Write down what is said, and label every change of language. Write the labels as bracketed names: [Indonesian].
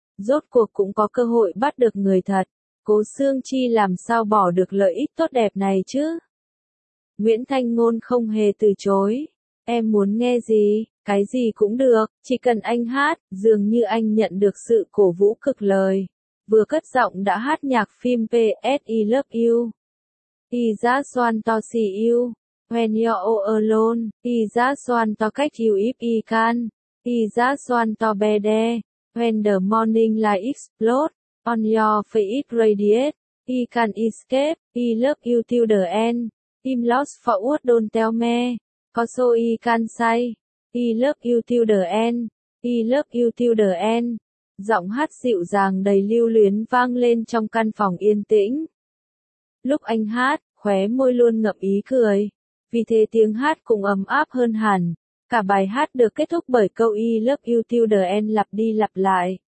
[Vietnamese] Rốt cuộc cũng có cơ hội bắt được người thật. Cố Xương Chi làm sao bỏ được lợi ích tốt đẹp này chứ? Nguyễn Thanh Ngôn không hề từ chối. Em muốn nghe gì, cái gì cũng được, chỉ cần anh hát. Dường như anh nhận được sự cổ vũ cực lời. Vừa cất giọng đã hát nhạc phim PSI Love You. [English] I just want to see you. When you're all alone. I just want to catch you if I can. I just want to be there. When the morning light explodes, on your face it radiates, he can't escape, he love you till the end, I'm lost for what don't tell me, cause he can't say, he love you till the end, he love you till the end. [Vietnamese] Giọng hát dịu dàng đầy lưu luyến vang lên trong căn phòng yên tĩnh. Lúc anh hát, khóe môi luôn ngậm ý cười, vì thế tiếng hát cũng ấm áp hơn hẳn. Cả bài hát được kết thúc bởi câu [English] I love you till the end [Vietnamese] lặp đi lặp lại.